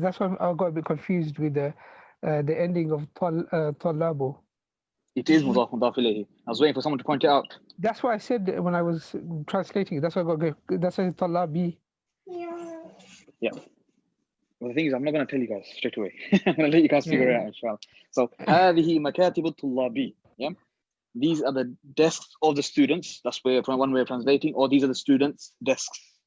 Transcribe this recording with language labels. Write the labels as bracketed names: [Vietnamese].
[English] That's why I got a bit confused with the ending of talabu. It is mudaf ilayhi. I was waiting for someone to point it out. That's what I said when I was translating it. That's why I got. That's why talabi. Yeah. Well, the thing is, I'm not going to tell you guys straight away. I'm going to let you guys figure it out, inshallah. [Arabic] So, هذه مكاتب الطلاب. [English] Yeah. These are the desks of the students. That's one way of translating. Or these are the students' desks.